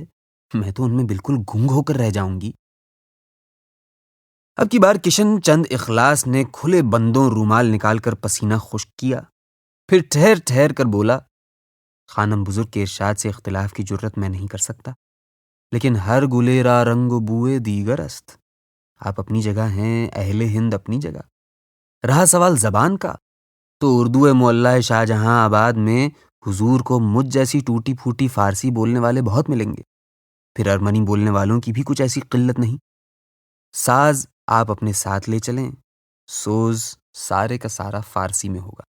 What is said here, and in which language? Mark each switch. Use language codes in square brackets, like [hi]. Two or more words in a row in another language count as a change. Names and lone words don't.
[ur] میں تو ان میں بالکل گنگ ہو کر رہ جاؤں گی۔ اب کی بار کشن چند اخلاص نے کھلے بندوں رومال نکال کر پسینہ خشک کیا، پھر ٹھہر ٹھہر کر بولا: خانم بزرگ کے ارشاد سے اختلاف کی جرت میں نہیں کر سکتا، لیکن [fa] ہر گلے را رنگ و بوئے دیگر است۔ [ur] آپ اپنی جگہ ہیں، اہل ہند اپنی جگہ۔ رہا سوال زبان کا، تو اردو معلیٰ شاہ جہاں آباد میں حضور کو مجھ جیسی ٹوٹی پھوٹی فارسی بولنے والے بہت ملیں گے، پھر ارمنی بولنے والوں کی بھی کچھ ایسی قلت نہیں۔ ساز آپ اپنے ساتھ لے چلیں، سوز سارے کا سارا فارسی میں ہوگا۔